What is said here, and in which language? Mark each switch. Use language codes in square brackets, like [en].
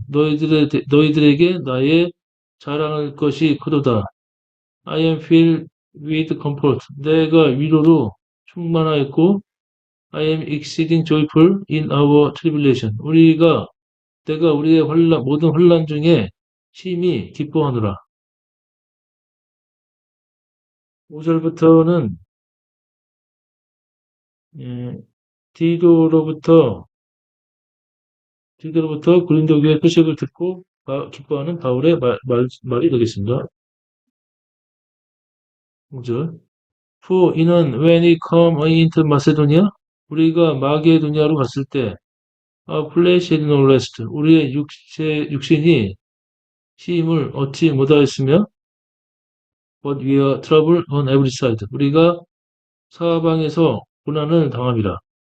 [ko] 너희들에게 나의 자랑할 것이 크도다. [en] I am filled with comfort. [ko] 내가 위로로 충만하였고, [en] I am exceeding joyful in our tribulation. [ko] 내가 우리의 모든 혼란 중에 심히 기뻐하노라. 5절부터는 디도로부터 고린도 교회 표식을 듣고 기뻐하는 바울의 말이 되겠습니다. 5절. [en] For [ko] 이는 [en] when we come into Macedonia, [ko] 우리가 마게도니아로 갔을 때 [en] our flesh had no rest. [ko] 우리의 육신이 쉼을 얻지 못하였으며 [en] but we are troubled on every side. [ko] 우리가 사방에서 고난을 당함이라.